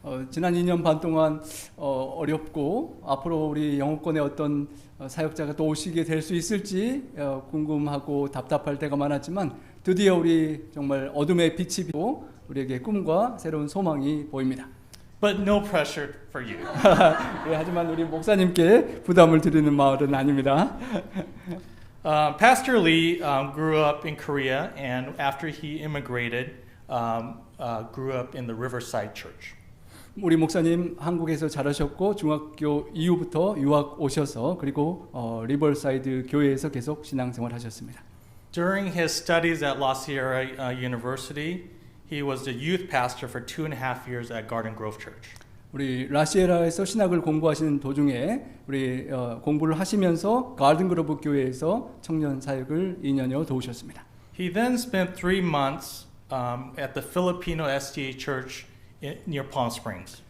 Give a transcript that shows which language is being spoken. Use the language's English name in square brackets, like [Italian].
[Korean] 지난 2년 반 동안 어렵고 앞으로 우리 영어권의 어떤 사역자가 또 오시게 될 수 있을지 궁금하고 답답할 때가 많았지만 드디어 우리 정말 어둠의 빛이 비고 우리에게 꿈과 새로운 소망이 보입니다. [English] But no pressure for you. [Korean] 하지만 우리 목사님께 부담을 드리는 마을은 아닙니다. [English] Pastor Lee grew up in Korea, and after he immigrated, grew up in the Riverside Church. [Korean] 우리 목사님 한국에서 자라셨고 중학교 이후부터 유학 오셔서 그리고 리버사이드 교회에서 계속 신앙생활 하셨습니다. [English] During his studies at La Sierra University, he was the youth pastor for 2.5 years at Garden Grove Church. [Korean] 우리 라시에라에서 신학을 공부하시는 도중에 우리 공부를 하시면서 가든 그로브 교회에서 청년 사역을 2년여 도우셨습니다. [English] He then spent 3 months at the Filipino SDA Church near Palm Springs.